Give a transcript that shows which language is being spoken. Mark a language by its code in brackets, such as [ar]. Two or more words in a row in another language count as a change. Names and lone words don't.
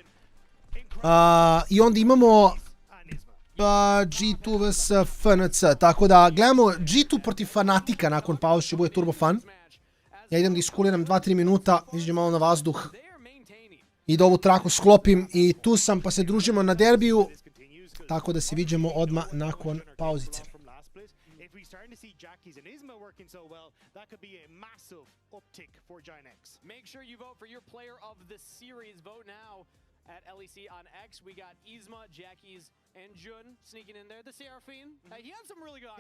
[sr] I onda imamo G2 vs FNC, tako da gledamo G2 protiv Fnatica nakon pauze, će bude [en] turbo fun. [sr] Ja idem da iskuliram 2-3 minuta, izađem malo na vazduh i da ovu traku sklopim i tu sam pa se družimo na derbiju, tako da se viđemo odmah nakon pauzice. [en] At LEC on X, we got Yzma, Jackies, and Jun sneaking in there. The Seraphine, he had some really good